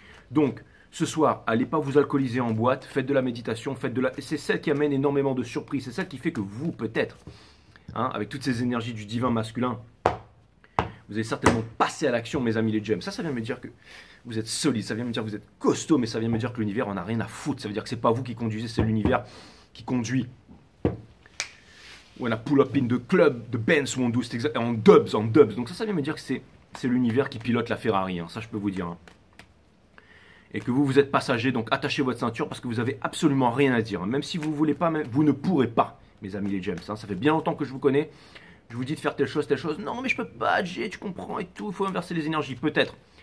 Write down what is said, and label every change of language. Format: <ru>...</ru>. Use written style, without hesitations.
<fr>Donc ce soir, allez pas vous alcooliser en boîte, faites de la méditation, c'est celle qui amène énormément de surprises, c'est celle qui fait que vous peut-être, hein, avec toutes ces énergies du divin masculin, vous allez certainement passer à l'action mes amis les gems. Ça vient me dire que vous êtes solide, ça vient me dire que vous êtes costaud, mais ça vient me dire que l'univers en a rien à foutre. Ça veut dire que c'est pas vous qui conduisez, c'est l'univers qui conduit.</fr> <en>When I pull up in the club, the Benz won't do, en dubs.</en> <fr>Donc ça vient me dire que c'est l'univers qui pilote la Ferrari, hein, ça je peux vous dire. Hein. Et que vous êtes passager, donc attachez votre ceinture parce que vous avez absolument rien à dire. Hein. Même si vous voulez pas, vous ne pourrez pas, mes amis les gems. Hein. Ça fait bien longtemps que je vous connais. Je vous dis de faire telle chose. Non mais je peux pas, Jay, tu comprends et tout, il faut inverser les énergies, peut-être.</fr>